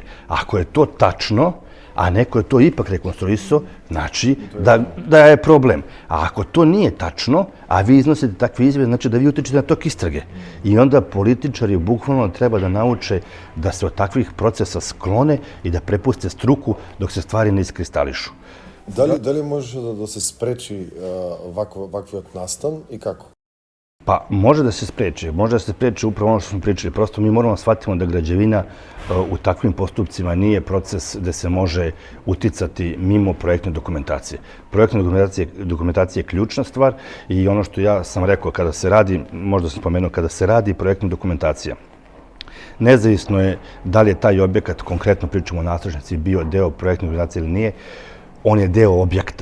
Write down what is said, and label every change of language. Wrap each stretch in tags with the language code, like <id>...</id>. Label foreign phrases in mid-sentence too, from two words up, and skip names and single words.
<sr>Ako je to tačno, a neko je to ipak rekonstruisao, znači da je problem. A ako to nije tačno, a vi iznosite takve izjave, znači da vi utičete na tok istrage. I onda političari bukvalno treba da nauče da se od takvih procesa sklone i da prepuste struku dok se stvari ne iskristališu.</sr> <mk>Дали може да се спречи ваквиот настан и како?</mk> <sr>Pa može da se spreči upravo ono što smo pričali. Prosto mi moramo shvatiti da građevina u takvim postupcima nije proces gde se može uticati mimo projektne dokumentacije. Projektna dokumentacija je ključna stvar i ono što ja sam rekao kada se radi, možda sam spomenuo, kada se radi projektna dokumentacija, nezavisno je da li je taj objekat, konkretno pričamo o nadstrešnici, bio deo projektne dokumentacije ili nije, on je deo objekta.</sr>